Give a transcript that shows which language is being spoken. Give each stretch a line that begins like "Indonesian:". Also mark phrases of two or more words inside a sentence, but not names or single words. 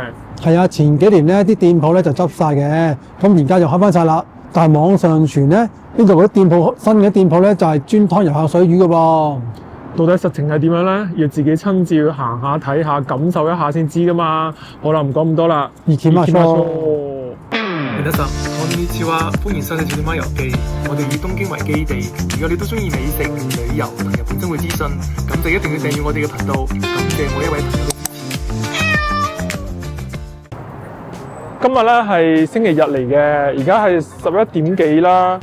Cantonese: 係啊，前幾年咧啲店鋪咧就執晒嘅，咁而家就開翻晒啦。但係網上傳咧，呢度嗰啲店鋪新嘅店鋪咧就係專劏遊客水魚嘅噃。到底實情係點樣咧？要自己親自去行下睇下，感受一下先知噶嘛。好啦，唔講咁多啦。二千萬
Japanese: 皆さん、こんにちは，
Cantonese: 歡迎收睇《小點媽遊記》。我哋以東京為基地，如果你都中意美食、旅遊同日本生活資訊，咁就一定要訂閱我哋嘅頻道。感謝每一位朋友嘅支持。今日咧係星期日嚟嘅，而家係11點幾啦。